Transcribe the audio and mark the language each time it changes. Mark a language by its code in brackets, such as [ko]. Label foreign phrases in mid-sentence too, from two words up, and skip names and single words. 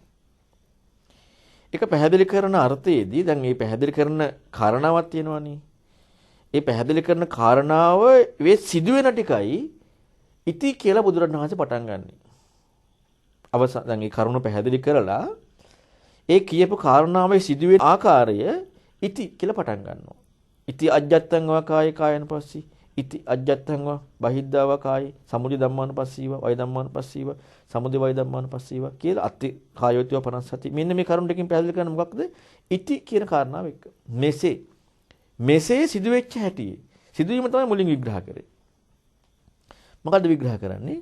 [si] ඒක පැහැදිලි කරන අර්ථයේදී දැන් මේ පැහැදිලි කරන කාරණාවක් තියෙනවනේ. ඒ පැහැදිලි කරන කාරණාව වේ සිදුවෙන ටිකයි ඉති කියලා බුදුරණවහන්සේ පටන් ගන්නෙ. අවසන් දැන් මේ කරුණ පැහැදිලි කරලා ඒ කියපු කාරණාවේ සිදුවෙන ආකාරය ඉති කියලා පටන් ගන්නවා. [pi] ඉති අජ්ජත්තං වා කායේ කායන පස්සී ඉති අජ්ජත්තං වා බහිද්ධා වා කායේ සමුදය ධම්මාන පස්සීව වය ධම්මාන පස්සීව සමුදය වය ධම්මාන පස්සීව [si] කියලා අති කායෝතිව 57 මෙන්න මේ කරුණ දෙකකින් පැහැදිලි කරන මොකක්ද? ඉති කියන කාරණාව එක්ක. මෙසේ සිදුවෙච්ච හැටි. සිදුවීම තමයි මුලින් විග්‍රහ කරේ. මොකද්ද විග්‍රහ කරන්නේ?